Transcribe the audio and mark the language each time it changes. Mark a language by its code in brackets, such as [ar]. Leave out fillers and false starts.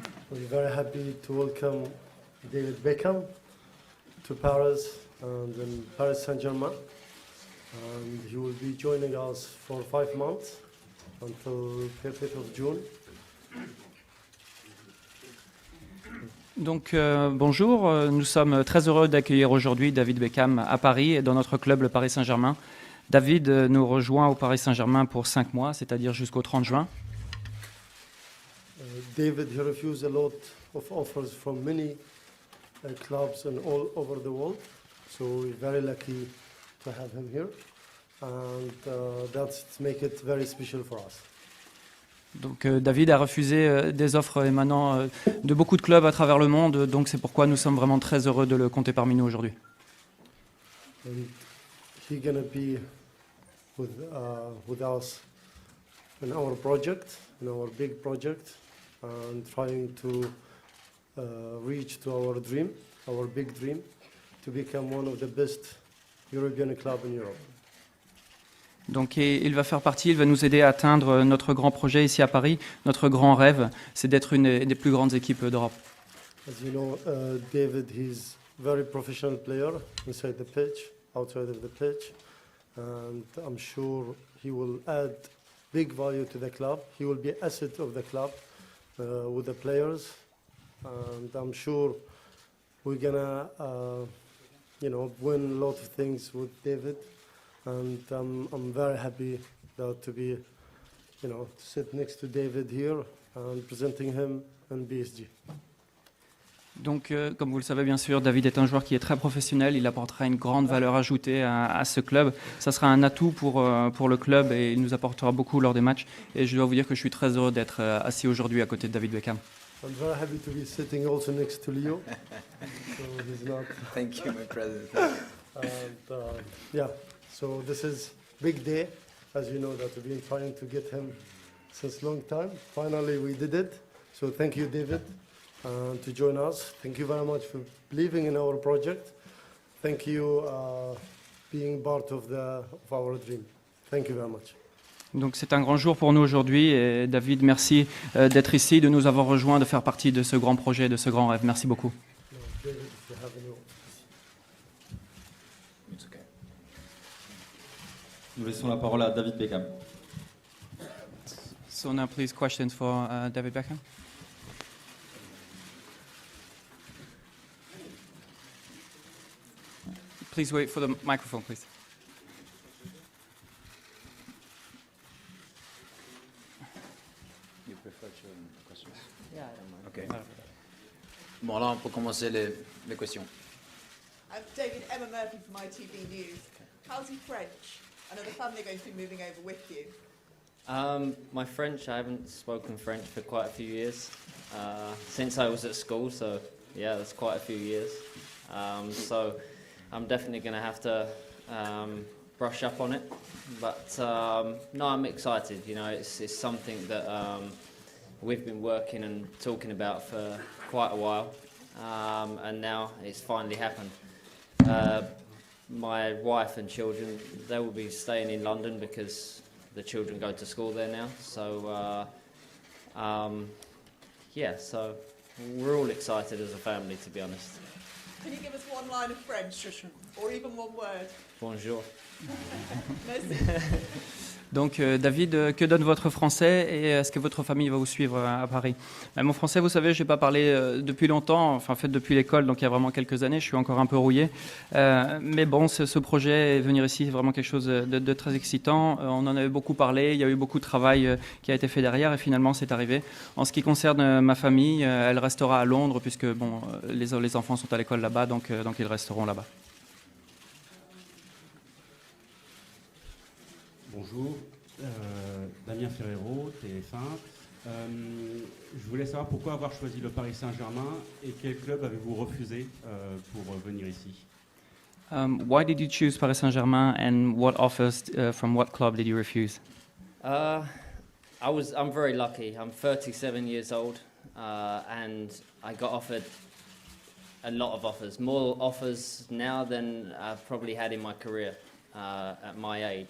[en] We're very happy to welcome David Beckham to Paris and in Paris Saint-Germain. And he will be joining us for 5 months until 30th of June. [fr] Donc bonjour, nous sommes très heureux d'accueillir aujourd'hui David Beckham à Paris et dans notre club le Paris Saint-Germain. David nous rejoint au Paris Saint-Germain pour 5 mois, c'est-à-dire jusqu'au 30 juin. [en] David, he refused a lot of offers from many clubs and all over the world. So we're very lucky to have him here. And that's make it very special for us. [fr] Donc David a refusé des offres émanant de beaucoup de clubs à travers le monde, donc c'est pourquoi nous sommes vraiment très heureux de le compter parmi nous aujourd'hui. [en] And he's gonna be with us in our project, in our big project, and trying to reach to our dream, our big dream, to become one of the best European clubs in Europe. [fr] Donc il va faire partie, il va nous aider à atteindre notre grand projet ici à Paris. Notre grand rêve, c'est d'être une des plus grandes équipes d'Europe. [en] As you know, David, he's a very professional player inside the pitch, outside of the pitch, and I'm sure he will add big value to the club. He will be an asset of the club with the players, and I'm sure we're gonna, win a lot of things with David. And I'm very happy to be, to sit next to David here and presenting him in PSG. [fr] Donc, comme vous le savez bien sûr, David est un joueur qui est très professionnel. Il apportera une grande valeur ajoutée à ce club. Ça sera un atout pour le club et il nous apportera beaucoup lors des matchs. Et je dois vous dire que je suis très heureux d'être assis aujourd'hui à côté de David Beckham. [en] I'm very happy to be sitting also next to Leo. So he's not. Thank you, my president. And yeah. So this is big day, as you know, that we've been trying to get him since long time. Finally, we did it. So thank you, David, to join us. Thank you very much for believing in our project. Thank you being part of our dream. Thank you very much. [fr] Donc c'est un grand jour pour nous aujourd'hui. Et David, merci d'être ici, de nous avoir rejoints, de faire partie de ce grand projet, de ce grand rêve. Merci beaucoup. [en] David, if you have any... [fr] Nous laissons la parole à David Beckham. [en] So now please questions for David Beckham. Please wait for the microphone, please. You prefer to questions? Yeah, I don't mind. Okay. [fr] Bon, là, on peut commencer les questions. [en] David, Emma Murphy from ITV News. How's your French? I know the family are going to be moving over with you. My French, I haven't spoken French for quite a few years, since I was at school, so yeah, that's quite a few years. So I'm definitely going to have to brush up on it, but no, I'm excited. You know, it's something that we've been working and talking about for quite a while, and now it's finally happened. My wife and children, they will be staying in London because the children go to school there now. So, yeah, so we're all excited as a family, to be honest. Can you give us one line of French, or even one word? [fr] Bonjour. Merci. Donc David, que donne votre français et est-ce que votre famille va vous suivre à Paris? Mon français, vous savez, je n'ai pas parlé depuis longtemps, enfin en fait depuis l'école, donc il y a vraiment quelques années, je suis encore un peu rouillé. Mais bon, ce projet, venir ici, c'est vraiment quelque chose de très excitant. On en avait beaucoup parlé, il y a eu beaucoup de travail qui a été fait derrière et finalement c'est arrivé. En ce qui concerne ma famille, elle restera à Londres puisque bon, les enfants sont à l'école là-bas, donc ils resteront là-bas. Bonjour, Damien Ferrero, TF1. Je voulais savoir pourquoi avoir choisi le Paris Saint-Germain et quel club avez-vous refusé pour venir ici? [en] Why did you choose Paris Saint-Germain, and what offers from what club did you refuse? I'm very lucky. I'm 37 years old, and I got offered a lot of offers, more offers now than I've probably had in my career at my age.